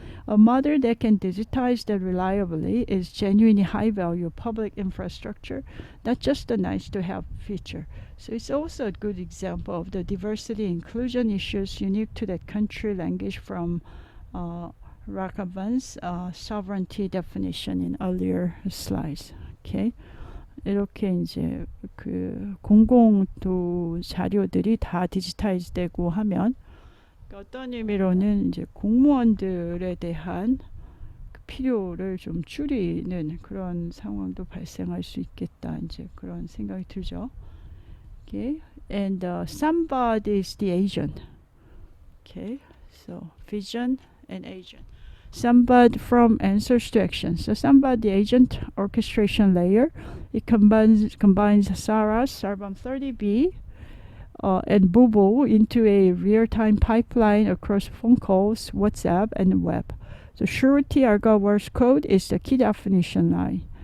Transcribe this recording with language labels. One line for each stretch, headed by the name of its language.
English: A model that can digitize that reliably is genuinely high-value public infrastructure, not just a nice-to-have feature. So it's also a good example of the diversity and inclusion issues unique to that country language from Raghavan's sovereignty definition in earlier slides.
Korean: Okay, 이렇게 이제 그 공공도 자료들이 다 디지타이즈되고 하면 어떤 의미로는 이제 공무원들에 대한 그 필요를 좀 줄이는 그런 상황도 발생할 수 있겠다, 이제 그런 생각이 들죠.
English: Okay, and somebody is the agent. Okay, so vision and agent. Sambad from answers to actions. So Sambad, the agent orchestration layer, it combines Saras, Sarvam 30B, and Bubo into a real-time pipeline across phone calls, WhatsApp, and web. The surety Arga Words code is the key definition line.